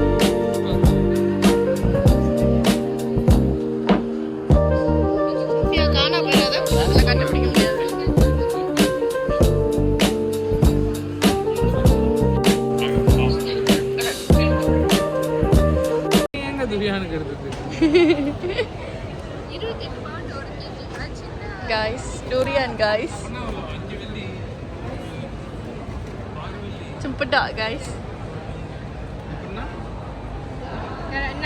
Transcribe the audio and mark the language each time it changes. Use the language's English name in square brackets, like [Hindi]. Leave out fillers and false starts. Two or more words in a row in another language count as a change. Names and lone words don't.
[Tamil] காணா போயிடாத, அதில் கண்டுபிடிக்க முடியாது. எங்க துரியானுக்கு எடுத்தது? 28 பவுண்ட் ஒரு கேஜி சின்ன [English] Guys, durian guys. Cempeda guys. [Tamil] எப்படின்னா என்ன